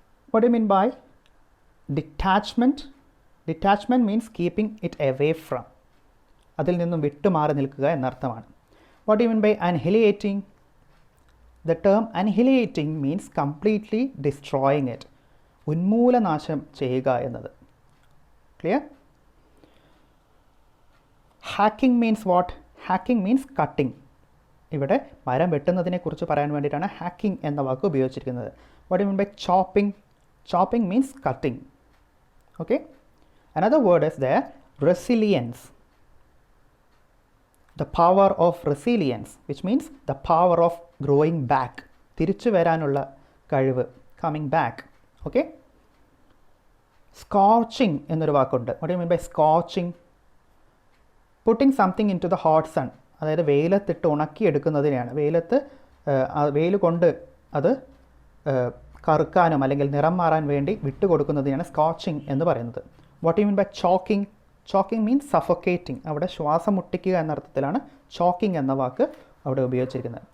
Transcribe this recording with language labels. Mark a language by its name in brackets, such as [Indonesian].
[English] What do you mean by detachment? Detachment means keeping it away from. [Malayalam] അതിൽ നിന്നും വിട്ടുമാറി നിൽക്കുക എന്നർത്ഥമാണ്. [English] What do you mean by annihilating? The term annihilating means completely destroying it. [Malayalam] ഉന്മൂലനാശം ചെയ്യുക എന്നത്. Clear? [English] Hacking means what? Hacking means cutting. [Malayalam] ഇവിടെ മരം വെട്ടുന്നതിനെ കുറിച്ച് പറയാൻ വേണ്ടിയിട്ടാണ് ഹാക്കിംഗ് എന്ന വാക്ക് ഉപയോഗിച്ചിരിക്കുന്നത്. [English] What do you mean by chopping? Chopping means cutting. Okay? Another word is there, resilience. The power of resilience, which means the power of growing back. [Malayalam] തിരിച്ചു വരാനുള്ള കഴിവ്, [English] coming back. Okay? [Malayalam] Scorching എന്നൊരു വാക്കുണ്ട്. [English] What do you mean by scorching? Putting something into the hot sun. [Malayalam] അതായത് വെയിലത്തിട്ട് ഉണക്കിയെടുക്കുന്നതിനെയാണ്. വെയിൽ കൊണ്ട് അത് കറുക്കാനും അല്ലെങ്കിൽ നിറം മാറാൻ വേണ്ടി വിട്ടുകൊടുക്കുന്നതിനാണ് സ്കോച്ചിങ് എന്ന് പറയുന്നത്. [English] What you mean by choking? Choking means suffocating. [Malayalam] അവിടെ ശ്വാസം മുട്ടിക്കുക എന്ന അർത്ഥത്തിലാണ് ചോക്കിംഗ് എന്ന വാക്ക് അവിടെ ഉപയോഗിച്ചിരിക്കുന്നത്.